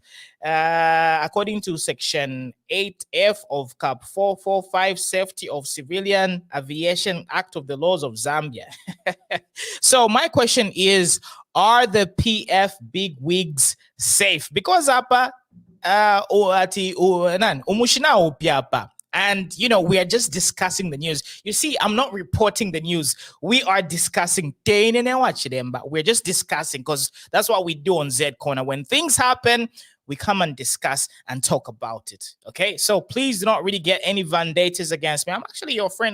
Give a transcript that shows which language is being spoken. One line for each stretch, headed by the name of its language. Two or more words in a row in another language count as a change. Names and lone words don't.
English: According to Section 8F of Cap 445, Safety of Civilian Aviation Act of the Laws of Zambia. So my question is, are the PF big wigs safe? Because
Bemba: apa umushina upiapa
English: And, we are just discussing the news. You see, I'm not reporting the news. We are discussing. But we're just discussing because that's what we do on Z Corner. When things happen, we come and discuss and talk about it. Okay, so please do not really get any vendettas against me. I'm actually your friend.